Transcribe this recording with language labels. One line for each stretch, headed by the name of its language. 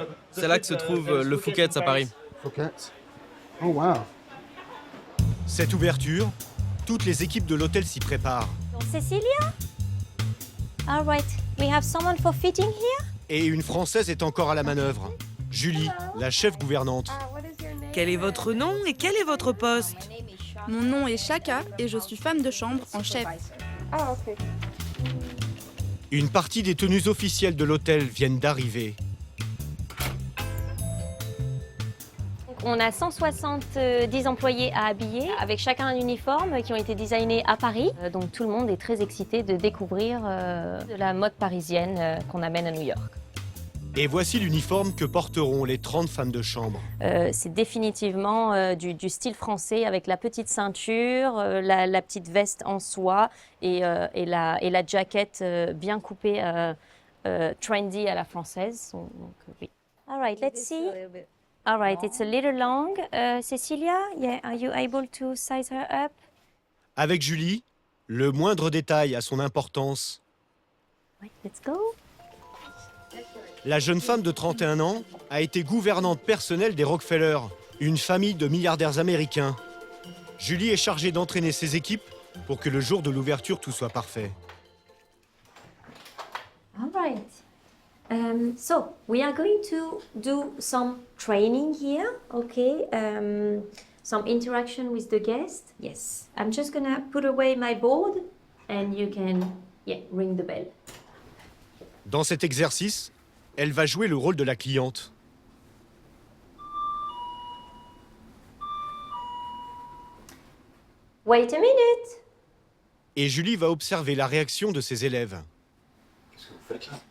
French: C'est là que se trouve le Phuket à Paris.
English: Phuket. Oh wow.
French: Cette ouverture, toutes les équipes de l'hôtel s'y préparent.
English: Cecilia? All right, we have someone for fitting here?
French: Et une Française est encore à la manœuvre. Julie, la chef gouvernante. Quel est votre nom et quel est votre poste? Mon nom est Shaka et je suis femme de chambre en chef. Une partie des tenues officielles de l'hôtel viennent d'arriver. On a 170 employés à habiller, avec chacun un uniforme qui ont été designés à Paris. Donc tout le monde est très excité de découvrir de la mode parisienne qu'on amène à New York. Et voici l'uniforme que porteront les 30 femmes de chambre. C'est définitivement du style français avec la petite ceinture, la petite veste en soie et la jaquette bien coupée, trendy à la française. Donc, oui.
English: All right, let's see. All right, it's a little long. Cecilia, yeah, are you able to size her up?
French: Avec Julie, le moindre détail a son importance.
English: Right, let's go.
French: La jeune femme de 31 ans a été gouvernante personnelle des Rockefeller, une famille de milliardaires américains. Julie est chargée d'entraîner ses équipes pour que le jour de l'ouverture, tout soit parfait.
English: All right. So we are going to do some training here, okay? Some interaction with the guest. Yes. I'm just gonna put away my board and you can, ring the bell.
French: Dans cet exercice, elle va jouer le rôle de la cliente.
English: Wait a minute.
French: Et Julie va observer la réaction de ses élèves. Qu'est-ce que vous faites là?